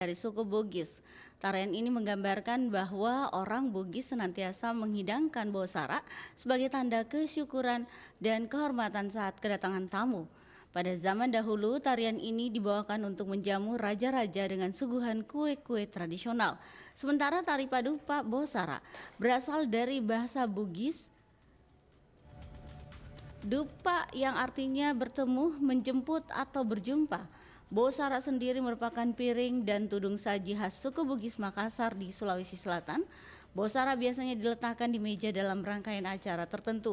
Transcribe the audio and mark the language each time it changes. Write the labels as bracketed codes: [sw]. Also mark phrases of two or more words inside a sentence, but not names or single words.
[id] dari suku Bugis. Tarian ini menggambarkan bahwa orang Bugis senantiasa menghidangkan bosara sebagai tanda kesyukuran dan kehormatan saat kedatangan tamu. Pada zaman dahulu, tarian ini dibawakan untuk menjamu raja-raja dengan suguhan kue-kue tradisional. Sementara tari padupa bosara berasal dari bahasa Bugis dupa yang artinya bertemu, menjemput, atau berjumpa. Bosara sendiri merupakan piring dan tudung saji khas suku Bugis Makassar di Sulawesi Selatan. Bosara biasanya diletakkan di meja dalam rangkaian acara tertentu.